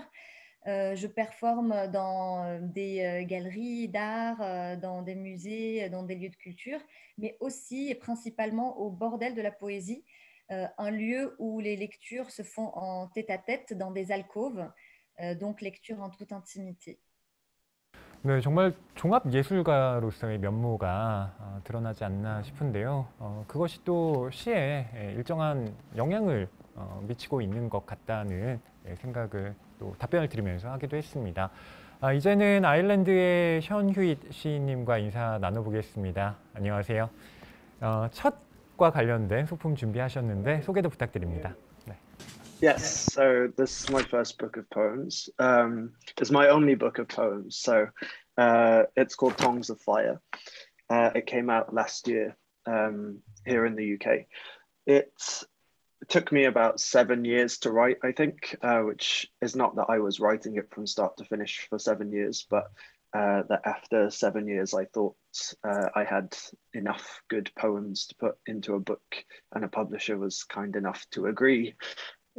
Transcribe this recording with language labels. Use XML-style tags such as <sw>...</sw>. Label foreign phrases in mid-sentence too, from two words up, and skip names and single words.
<fr>Je performe dans des galeries d'art, dans des musées, dans des lieux de culture, mais aussi et principalement au Bordel de la Poésie, un lieu où les lectures se font en tête-à-tête dans des alcôves, donc lecture en toute intimité.</fr> <ko>네, 정말 종합 예술가로서의 면모가 드러나지 않나 싶은데요. 그것이 또 시에 일정한 영향을 미치고 있는 것 같다는 생각을 또 답변을 드리면서 하기도 했습니다. 이제는 아일랜드의 션휴잇 시인님과 인사 나눠보겠습니다. 안녕하세요. 첫과 관련된 소품 준비하셨는데 소개도 부탁드립니다. 네.</ko> <en>Yes, so this is my first book of poems. It's my only book of poems, so it's called Tongues of Fire. It came out last year here in the UK. It took me about 7 years to write, I think, which is not that I was writing it from start to finish for 7 years, but that after 7 years I thought I had enough good poems to put into a book, and a publisher was kind enough to agree.</en>